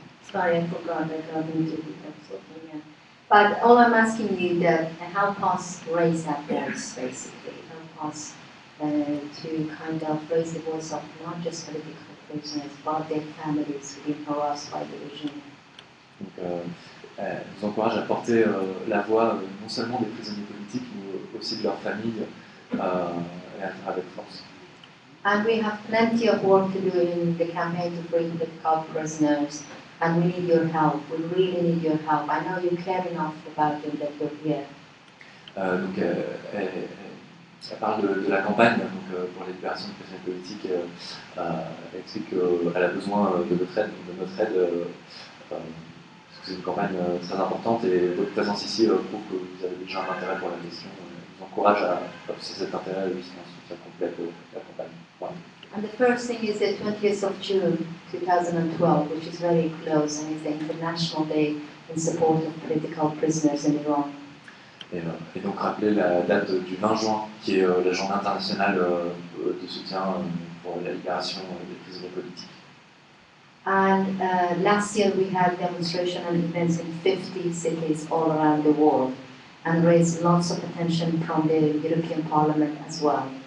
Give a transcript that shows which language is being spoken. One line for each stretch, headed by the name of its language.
English: Sorry, I forgot that I didn't do that. But all I'm asking you that help us raise that voice, basically. Help us to kind of raise the voice of not just political prisoners, but their families who've been harassed by the regime.
French: Donc, elle nous encourage à porter la voix non seulement des prisonniers politiques, mais aussi de leurs familles et à faire avec force.
English: And we have plenty of work to do in the campaign to free political prisoners, and we need your help. We really need your help. I know you care enough about them that you're here.
French: Donc, elle parle de la campagne donc, pour les libérations de prisonniers politiques. Elle explique qu'elle a besoin de notre aide. Parce que c'est une campagne très importante et votre présence ici prouve que vous avez déjà un intérêt pour la question. Je vous encourage à pousser cet intérêt et aussi un soutien complet pour la campagne. Voilà.
English: And the first thing is the 20th of June 2012, which is very close, and is the International Day in support of political prisoners in Iran.
French: Et donc rappeler la date du 20 juin, qui est la journée internationale de soutien pour la libération des prisonniers politiques.
English: And last year we had demonstration and events in 50 cities all around the world, and raised lots of attention from the European Parliament as well.